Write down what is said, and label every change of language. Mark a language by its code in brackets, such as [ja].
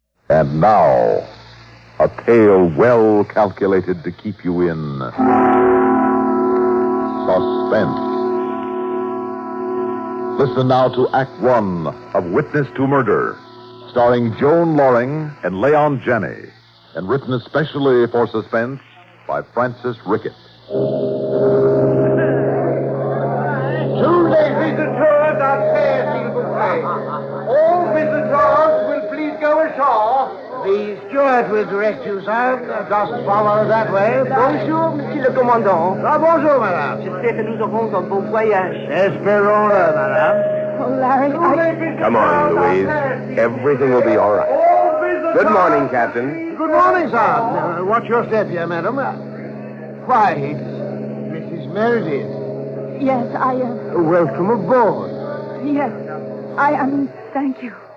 [en] And now, a tale well calculated to keep you in suspense. Listen now to Act One of Witness to Murder, starring Joan Loring and Leon Janney, and written especially for Suspense by Francis Rickett. Tuesday visitors are fair, [fr] s'il vous plaît. [en] All visitors will please go ashore. The steward will direct you, sir. Just follow that way. [fr] Bonjour, monsieur le commandant. Bonjour, madame. J'espère que nous aurons un bon voyage. Espérons-le, madame. [en] Oh, Larry, Come on, Louise. Everything will be all right. Good morning, Captain. Good morning, sir. Watch your step here, madam. Why, it's Mrs. Meredith. Yes, Welcome aboard. yes, thank you.